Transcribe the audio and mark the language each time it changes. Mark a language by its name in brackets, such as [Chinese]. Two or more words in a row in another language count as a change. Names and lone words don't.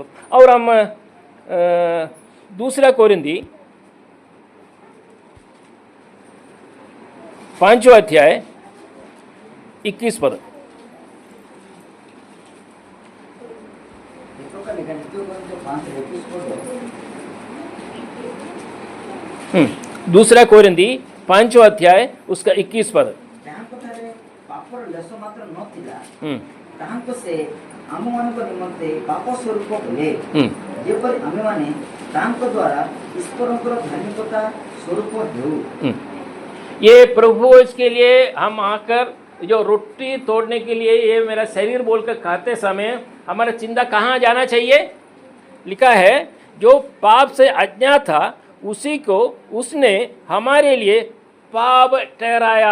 [Hindi] और हम दूसरा कोरिंथी 5वां अध्याय 21 पद। दूसरा कोरिंथी 5वां अध्याय उसका 21 पद। [Odia] ଆମମାନଙ୍କ ନିମନ୍ତେ ପାପ ସ୍ୱରୂପ ହେଲେ ଯେପରି ଆମେମାନେ ତାଙ୍କ ଦ୍ୱାରା ଈଶ୍ୱରଙ୍କର ଧାର୍ମିକତା ସ୍ୱରୂପ ହେଉ। [Hindi] ये प्रभु के लिए हम आकर जो रोटी तोड़ने के लिए ये मेरा शरीर बोलकर खाते समय हमारा चिंता कहाँ जाना चाहिए? लिखा है जो पाप से अज्ञात था उसी को उसने हमारे लिए पाप ठहराया।